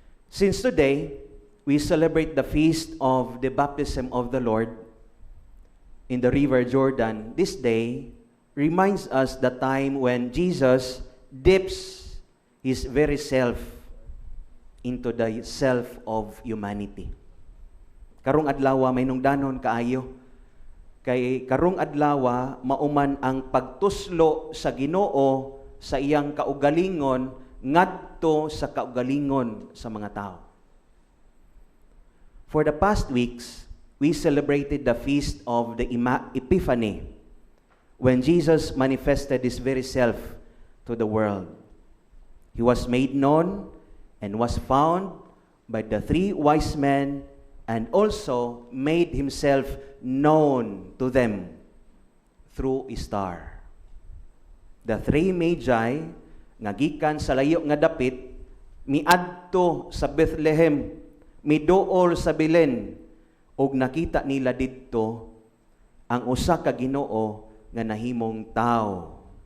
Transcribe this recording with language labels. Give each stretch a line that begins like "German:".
English: Since today, we celebrate the feast of the baptism of the Lord in the river Jordan. This day reminds us the time when Jesus dips His very self into the self of humanity.
Cebuano: Karong adlawa may nungdanon kaayo. Kay karong adlawa mauman ang pagtuslo sa Ginoo sa iyang kaugalingon ngadto sa kaugalingon sa mga tao.
English: For the past weeks, we celebrated the feast of the Epiphany, when Jesus manifested His very self to the world. He was made known and was found by the three wise men and also made Himself known to them through a star. The three magi
Cebuano: nga gikan sa layo nga dapit miadto sa Bethlehem, miduol sa Belen, ug nakita nila didto ang usa ka Ginoo nga nahimong tao.